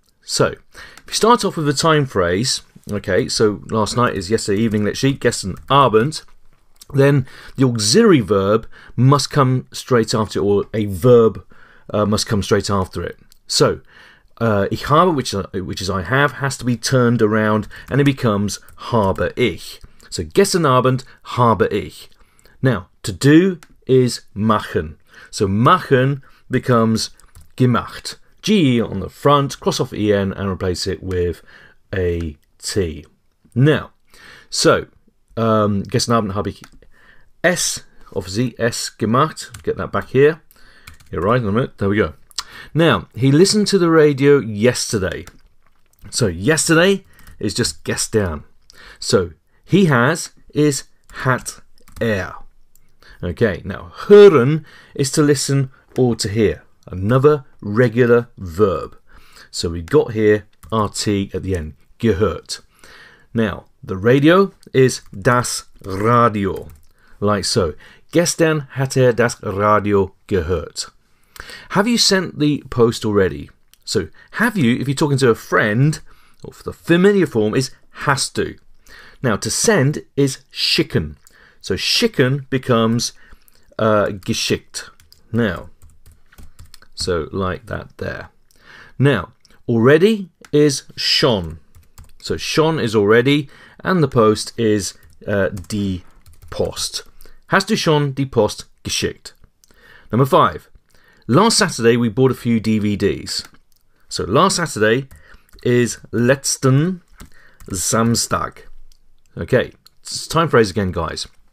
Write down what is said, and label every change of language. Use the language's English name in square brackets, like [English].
[English] So, if you start off with the time phrase, okay, so last night is yesterday evening, literally, [German] gestern Abend, [English] then the auxiliary verb must come straight after it, or a verb must come straight after it. So, [German] ich habe, [English] which is I have, has to be turned around and it becomes [German] habe ich. So, gestern Abend habe ich. [English] Now, to do is machen. So, machen becomes gemacht. Ge on the front, cross off en and replace it with a t. Now, so, [German] gestern Abend habe ich es, [English] obviously, [German] es gemacht. [English] Get that back here. You're right, in a minute. There we go. Now, he listened to the radio yesterday. So, yesterday is just gestern. So, he has is hat Okay, now, hören is to listen or to hear. Another regular verb. So, we got here rt at the end. Gehört. Now, the radio is [German] das Radio. [English] Like so. [German] Gestern hat das Radio gehört. [English] Have you sent the post already? So, have you, if you're talking to a friend, or the familiar form is [German] hast du. [English] Now, to send is schicken. So, schicken becomes geschickt. Now, so like that there. Now, already is schon. So, schon is already, and the post is [German] die Post. Hast du schon die Post geschickt? [English] Number 5. Last Saturday we bought a few DVDs. So last Saturday is [German] letzten Samstag. [English] Okay, it's time phrase again, guys.